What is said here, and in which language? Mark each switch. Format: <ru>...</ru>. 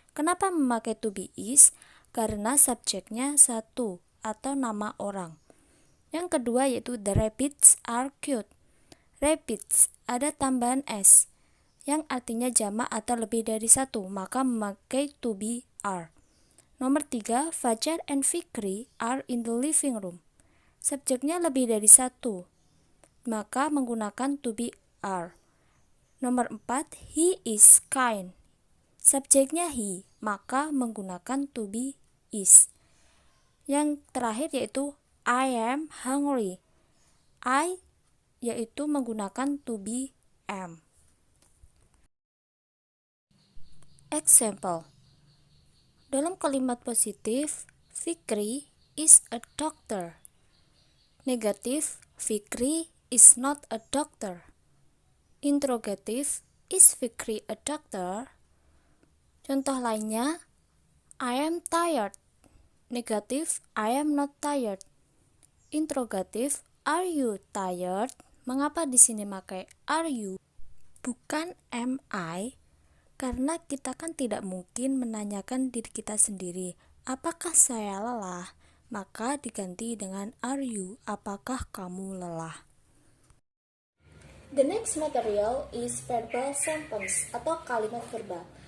<id>Kenapa memakai to be is? Karena subjeknya satu atau nama orang. Yang kedua yaitu</id> <en>the rabbits are cute.</en> <id>Rabbits ada tambahan s yang artinya jamak atau lebih dari satu, maka memakai to be are. Nomor 3,</id> <en>Fajar and Fikri are in the living room.</en> <id>Subjeknya lebih dari satu, maka menggunakan to be are. Nomor 4,</id> <en>he is kind.</en> <id>Subjeknya he, maka menggunakan to be is. Yang terakhir yaitu</id> <en>I am hungry.</en> <id>I yaitu menggunakan to be am.</id> <en>Example.</en> <id>Dalam kalimat positif,</id> <en>Fikri is a doctor. Negatif, Fikri is not a doctor. Interrogatif, is Fikri a doctor?</en> <id>Contoh lainnya,</id> <en>I am tired. Negatif, I am not tired. Interrogatif, are you tired?</en> <id>Mengapa di sini pakai are you? Bukan am I? Karena kita kan tidak mungkin menanyakan diri kita sendiri, apakah saya lelah? Maka diganti dengan are you, apakah kamu lelah?</id> <en>The next material is verbal sentence</en> <id>atau kalimat verbal.</id>